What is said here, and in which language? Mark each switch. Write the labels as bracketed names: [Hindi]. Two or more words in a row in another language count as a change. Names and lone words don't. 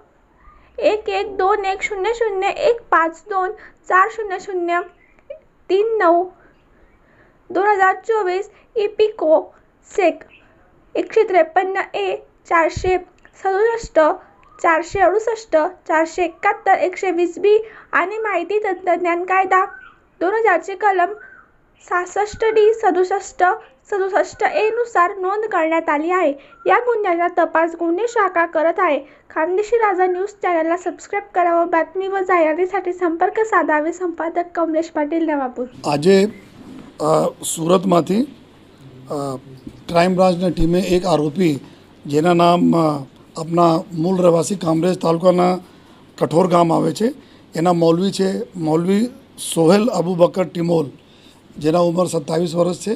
[Marathi] 112001500393 इपिको सेक 153A 467 468 471 120B आणि माहिती तंत्रज्ञान कायदा 2000 कलम 66D 67 67A नुसार नोंद करण्यात आली आहे. या गुन्ह्याचा तपास गुन्हे शाखा करत आहे. खानदेशी राजा न्यूज चॅनलला सबस्क्राईब करा व बातमी व जाहिरातीसाठी संपर्क साधावे. संपादक कमलेश पाटील, नवापूर. [Gujarati] આજે સુરતમાંથી ક્રાઇમ બ્રાન્ચની ટીમે એક આરોપી જેના નામ આપણા મૂળ રહેવાસી કામરેજ તાલુકાના કઠોર ગામ આવે છે એના મૌલવી છે મૌલવી સોહેલ અબુબકર ટિમોલ, જેના ઉંમર 27 વર્ષ છે.